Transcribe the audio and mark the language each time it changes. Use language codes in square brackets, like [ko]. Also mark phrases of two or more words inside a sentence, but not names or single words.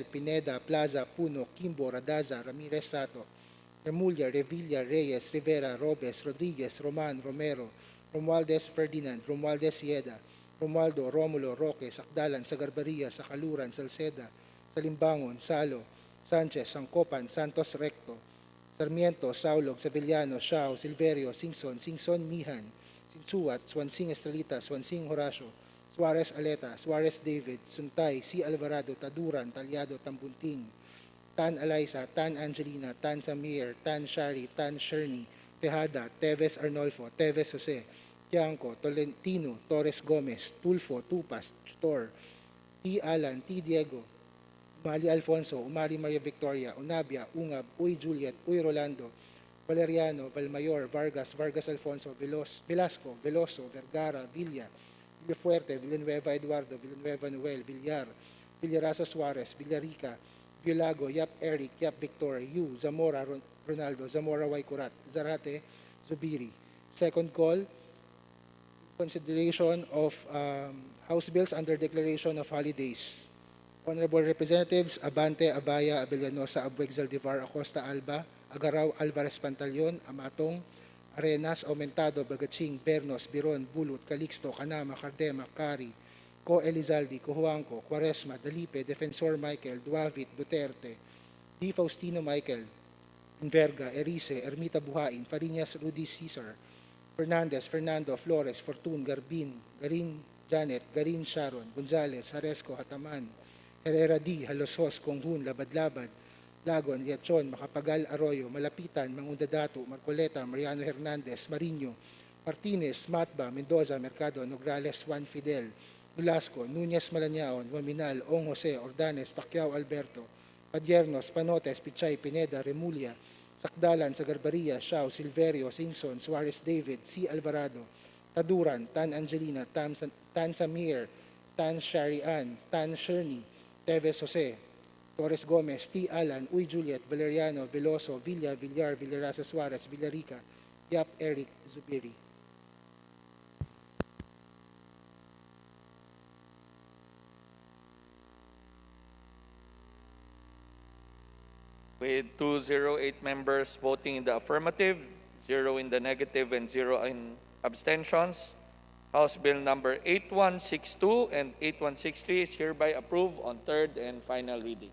[en] Pineda, Plaza, Puno, Kimbo, Radaza, Ramirez Sato, Remulla, Revilla, Reyes, Rivera, Robes, Rodriguez, Roman, Romero, Romualdez Ferdinand, Romualdez Sieda, Romualdo, Romulo, Roque, Sakdalan, Sagarbaria, Sakaluran, Salceda, Salimbangon, Salo, Sanchez, Sangcopan, Santos Recto, Sarmiento, Saulog, Sevillano, Shao, Silverio, Singson, Mihan, Sinsuat, Swansing Estrelita, Swansing Horacio, Suarez Aleta, Suarez David, Suntay, C. Alvarado, Taduran, Talyado, Tambunting, Tan Alaisa, Tan Angelina, Tan Samir, Tan Shari, Tan Sherny, Tejada, Teves Arnolfo, Teves Jose, Tiangco, Tolentino, Torres Gomez, Tulfo, Tupas, Tutor, T. Alan, T. Diego, Umali Alfonso, Umali Maria Victoria, Unabia, Ungab, Uy Juliet, Uy Rolando, Valeriano, Valmayor, Vargas, Vargas Alfonso, Velasco, Veloso, Vergara, Villa, Villafuerte, Villanueva Eduardo, Villanueva Noel, Villar, Villarasa Suarez, Villarica, Villago, Yap Eric, Yap Victor, Yu, Zamora Ronaldo, Zamora Waikurat, Zarate Zubiri. Second call, consideration of House Bills under Declaration of Holidays. Honorable Representatives Abante, Abaya, Abellanosa, Abueg Zaldivar, Acosta Alba, Agaraw, Alvarez Pantaleon, Amatong, Arenas, Aumentado, Bagaching, Bernos, Biron, Bulut, Calixto, Canama, Cardema, Cari, Co Elizaldi, Cojuanco, Cuaresma, Dalipe, Defensor Michael, Duavit, Duterte, Di Faustino Michael, Enverga, Erice, Ermita Buhain, Fariñas Rudy Cesar, Fernandez, Fernando, Flores, Fortun, Garbin, Garin Janet, Garin Sharon, Gonzales, Haresco, Hataman, Herrera D, Halosos, Konghun, Labad-Labad, Lagon, Riachon, Macapagal, Arroyo, Malapitan, Mangundadato, Marcoleta, Mariano Hernandez, Mariño, Martinez, Matba, Mendoza, Mercado, Nograles, Juan Fidel, Nolasco, Núñez Malañaon, Waminal, Ong Jose, Ordanes, Pacquiao Alberto, Padiernos, Panotes, Pichay, Pineda, Remulla, Sakdalan, Sagarbaria, Siao, Silverio, Singson, Suarez David, C. Alvarado, Taduran, Tan Angelina, Tan Samir, Tan Sharian, Tan Sherny, Teves Jose, Torres Gomez, T. Alan, Uy Juliet, Valeriano, Veloso, Villa, Villar, Villarasa Suarez, Villarica, Yap Eric, Zubiri. With 208 members voting in the affirmative, 0 in the negative, and 0 in abstentions, House Bill number 8162 and 8163 is hereby approved on third and final reading.